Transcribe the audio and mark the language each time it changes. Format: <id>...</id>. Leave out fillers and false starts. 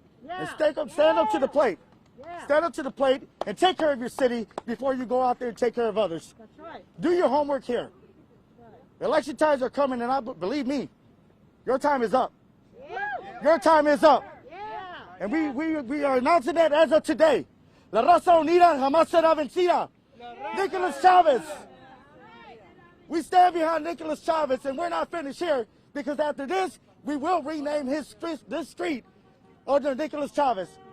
<en>And stand up to the plate. Stand up to the plate and take care of your city before you go out there and take care of others. That's right. Do your homework here. Election times are coming, and believe me, your time is up. Your time is up. And we are announcing that as of today.</en> <es>La raza unida jamás será vencida.</es> <en>Nicolas Chavez. We stand behind Nicolas Chavez, and we're not finished here, because after this, we will rename this street under Nicolas Chavez.</en>